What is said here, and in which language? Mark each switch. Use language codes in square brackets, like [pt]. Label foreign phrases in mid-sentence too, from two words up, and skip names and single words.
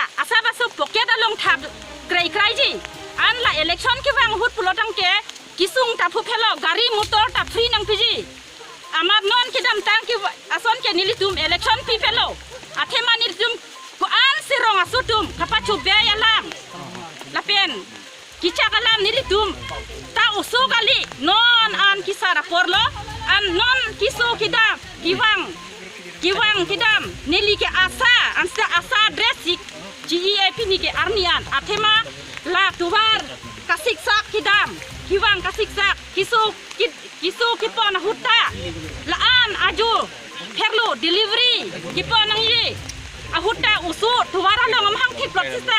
[mjw] আছা বাসু পকেট আলং থাপ ক্ৰাই যি আনলা ইলেকশ্যন কিবাং হুট ফুলতাংকে কিসুং তাফু ফেলো গাড়ী মটৰ তা ফ্ৰী নাং পিজি আমার নন কিদাম টাং কি আসন কে নিলি তুম ইলেকশ্যন পি ফেলো আথে মানিল তুম আন সিরং আসু তুম কাপা চুবে আলাম লাপেন কিচা kalam nili tum ta usu kali non an kisara porlo an non kisu kidam giwang kidam nili ke asa dressik GEAP ni ke arnian athema la tuwar kasik sak kidam giwang kasik sak kisu kipon hutta la an aju perlu delivery kipon nang yi ahutta usu tuwara long hang thip prosesa